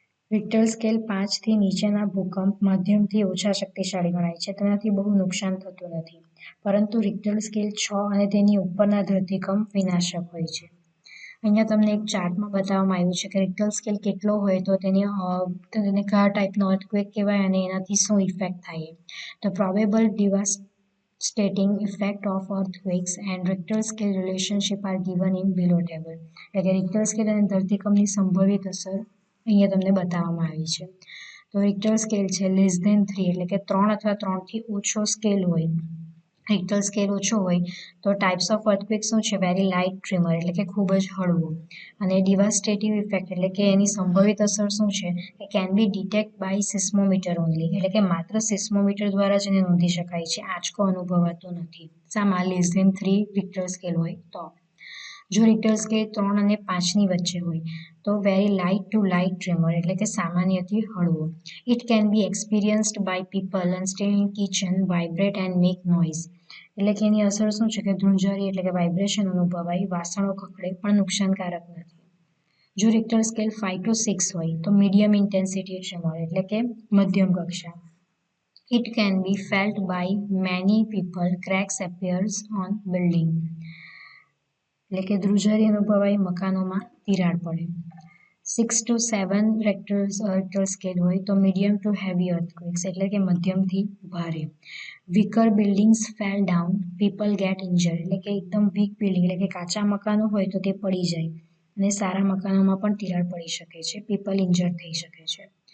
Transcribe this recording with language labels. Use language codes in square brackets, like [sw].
[gu] Richter scale 5થી નીચેના ભૂકંપ મધ્યમથી ઓછા શક્તિશાળી ગણાય છે. તેનાથી બહુ નુકસાન થતું નથી. પરંતુ રિક્ટર સ્કેલ 6 અને તેની ઉપરના ધરતીકંપ વિનાશક હોય છે. અહીંયા તમને એક ચાર્ટમાં બતાવવામાં આવ્યું છે કે રિક્ટર સ્કેલ કેટલો હોય તો તેને કયા ટાઈપનો અર્થક્વેક કહેવાય અને એનાથી શું ઇફેક્ટ થાય. [en] The probable devastating effect of earthquakes and Richter scale relationship are given in below table. [gu] એટલે કે રિક્ટર સ્કેલ અને ધરતીકંપની સંભવિત અસર અહીંયા તમને બતાવવામાં આવી છે. તો રિક્ટર સ્કેલ છે લેસ ધેન 3 એટલે કે 3 અથવા 3થી ઓછો સ્કેલ હોય, રિક્ટર સ્કેલ ઓછો હોય તો ટાઈપ્સ ઓફ અર્થક્વેક શું છે વેરી લાઇટ ટ્રીમર એટલે કે ખૂબ જ હળવું, અને ડિવાસ્ટેટિવ ઇફેક્ટ એટલે કે એની સંભવિત અસર શું છે કે [en] can be detect by seismometer only [gu] એટલે કે માત્ર સિસ્મોમીટર દ્વારા જ એને નોંધી શકાય છે, આંચકો અનુભવાતો નથી. શામાં લેસ ધેન 3 રિક્ટર સ્કેલ હોય તો. જો રિક્ટર સ્કેલ 3 અને 5ની વચ્ચે હોય તો very light two light trimmer એટલે કે સામાન્યથી હળવો. [en] it can be experienced by people and stay in kitchen vibrate and make noise [gu] એટલે કે એની અસર શું છે કે ધ્રુંજારી એટલે કે વાઇબ્રેશન અનુભવાય, વાસણો ખખડે પણ નુકસાનકારક નથી. જો રિક્ટર સ્કેલ 5 to 6 હોય તો મીડિયમ ઇન્ટેન્સિટી ટ્રીમર એટલે કે મધ્યમ કક્ષા. [en] It can be felt by many people. Cracks appears on building [gu] એટલે કે ધ્રુજારી અનુભવાય, મકાનોમાં તિરાડ પડે. 6 to 7 રેક્ટર સ્કેલ હોય તો મીડિયમ ટુ હેવી અર્થક્વેક્સ એટલે કે મધ્યમથી ભારે. [en] weaker buildings fell down, people get injured [gu] એટલે કે એકદમ વીક બિલ્ડિંગ એટલે કે કાચા મકાનો હોય તો તે પડી જાય અને સારા મકાનોમાં પણ તિરાડ પડી શકે છે, પીપલ ઇન્જર્ડ થઈ શકે છે.